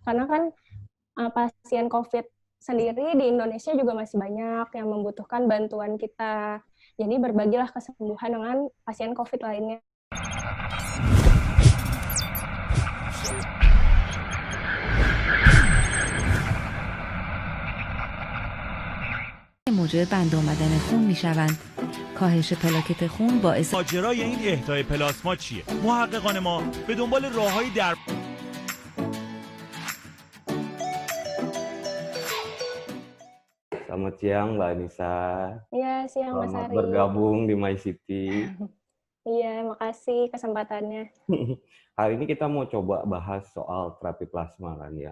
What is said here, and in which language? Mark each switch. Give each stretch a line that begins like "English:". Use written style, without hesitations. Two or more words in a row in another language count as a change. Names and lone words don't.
Indonesian: Karena kan pasien COVID sendiri di Indonesia juga masih banyak yang membutuhkan bantuan kita. Jadi berbagilah kesembuhan dengan pasien COVID lainnya.
Persian: موجب بند آمدن خون میشوند. کاهش پلاکت خون باعث ماجرای این اهدای پلاسما چیه؟ محققان ما به دنبال راههایی در
Indonesian: Selamat siang Mbak Anissa. Iya, siang Mas Selamat Ari. bergabung di My City. Iya, makasih kesempatannya. Hari ini kita mau coba bahas soal terapi plasma kan ya.